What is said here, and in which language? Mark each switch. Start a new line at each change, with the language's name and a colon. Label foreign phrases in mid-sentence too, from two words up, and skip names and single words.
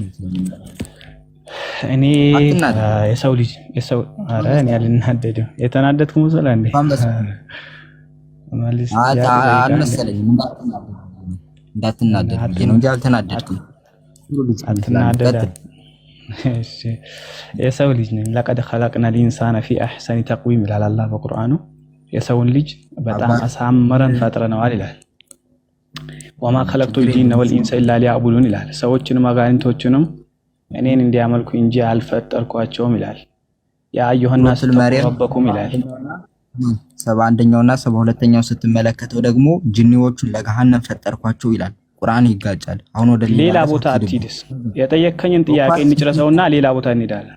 Amharic: እኔ የሰው ልጅ ኧረ እኔ አልናደድም። የተናደድኩ መስላ እንዴ? አልመሰለኝም። እንዳትናደድ ብዬ ነው እንጂ አልተናደድኩም። አትናደድ። እሺ የሰው ልጅ ነኝ።
Arabic: لقد خلقنا الانسان في احسن تقويم
Amharic: ይላል አላህ በቁርአኑ። የሰውን ልጅ በጣም አሳምረን ፈጥረነዋል ይላል።
Arabic: وما خلقت الجن والانس الا ليعبدون
Amharic: ይላል። ሰዎችንም አጋንንቶችንም እኔን እንዲያመልኩ እንጂ አልፈጠርኳቸውም ይላል።
Arabic: يا أيها الناس ربكم
Amharic: ይላል። 71ኛውና 72ኛው ስትመለከተው ደግሞ ጅኒዎቹን ለገሃነም ፈጠርኳቸው ይላል። ቁርአን ይጋጫል። አሁን ወደ ሌላ ቦታ አትሂድስ። የጠየከኝን ጥያቄ እንጨርሰውና ሌላ ቦታ እንሄዳለን።